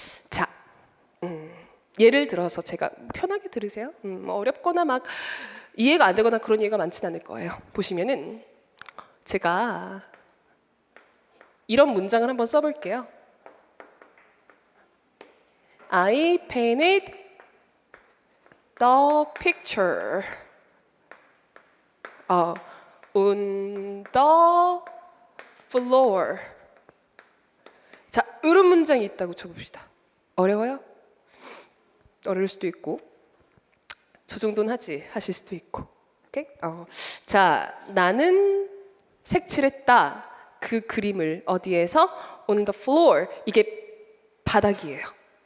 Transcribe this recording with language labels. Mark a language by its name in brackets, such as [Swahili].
[Korean] 자, 예를 들어서 제가 편하게 들으세요. 어렵거나 막 이해가 안 되거나 그런 이해가 많진 않을 거예요. 보시면은 제가 이런 문장을 한번 써볼게요. [English] I painted the picture on the floor. [Korean] 자, 이런 문장이 있다고 쳐봅시다. 어려워요? 어려울 수도 있고 저 정도는 하실 수도 있고. 오케이? 자, 나는 색칠했다. 그 그림을 어디에서? [English] On the floor. [Korean] 이게 바닥이에요.